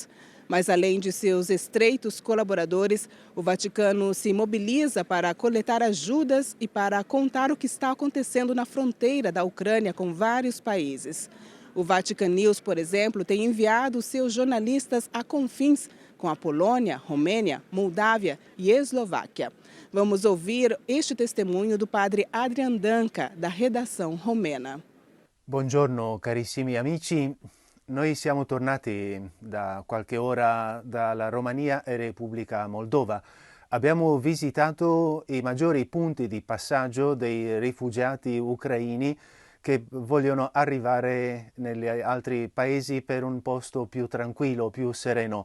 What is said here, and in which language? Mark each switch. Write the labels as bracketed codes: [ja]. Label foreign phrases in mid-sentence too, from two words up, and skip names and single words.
[pt] Mas além de seus estreitos colaboradores, o Vaticano se mobiliza para coletar ajudas e para contar o que está acontecendo na fronteira da Ucrânia com vários países. O Vatican News, por exemplo, tem enviado seus jornalistas a confins com a Polônia, Romênia, Moldávia e Eslováquia. Vamos ouvir este testemunho do padre Adrian Danca, da redação romena. [it] Buongiorno carissimi amici, noi siamo tornati da qualche ora dalla Romania e Repubblica Moldova. Abbiamo visitato i maggiori punti di passaggio dei rifugiati ucraini che vogliono arrivare negli altri paesi per un posto più tranquillo, più sereno.